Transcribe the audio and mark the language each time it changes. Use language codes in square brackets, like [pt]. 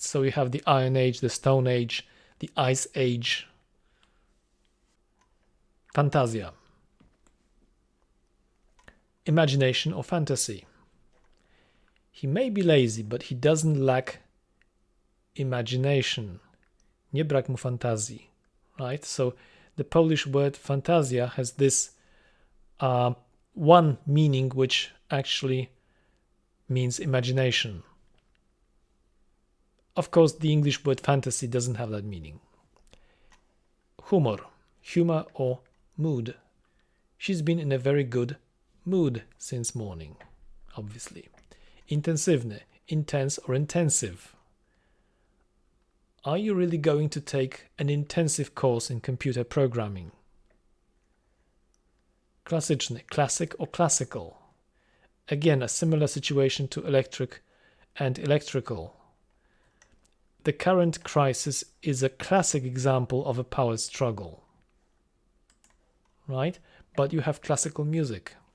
[en] So you have the Iron Age, the Stone Age, the Ice Age. Fantasia. Imagination or fantasy. He may be lazy, but he doesn't lack imagination. [pl] Nie brak mu fantazji, [en] right? So the Polish word fantazja has this one meaning which actually means imagination. Of course, the English word fantasy doesn't have that meaning. Humor, humor or mood. She's been in a very good mood since morning, obviously. Intensywny, intense or intensive. Are you really going to take an intensive course in computer programming? Klasyczny, classic or classical. Again, a similar situation to electric and electrical. The current crisis is a classic example of a power struggle, right? But you have classical music.